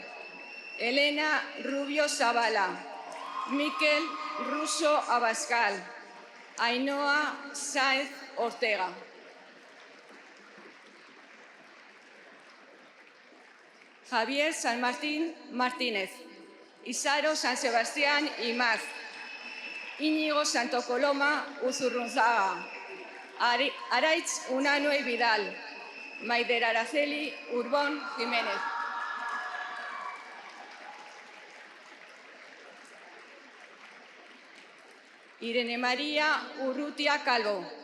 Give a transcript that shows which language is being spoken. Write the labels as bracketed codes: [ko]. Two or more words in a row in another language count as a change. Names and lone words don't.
[es] Elena Rubio Zavala. Miquel Russo Abascal. Ainhoa Sáez Ortega. Javier San Martín Martínez. Isaro San Sebastián Imaz. Íñigo Santo Coloma Uzurrunzaga. Araitz Unanue Vidal. Maider Araceli Urbón Jiménez. Irene María Urrutia Calvo.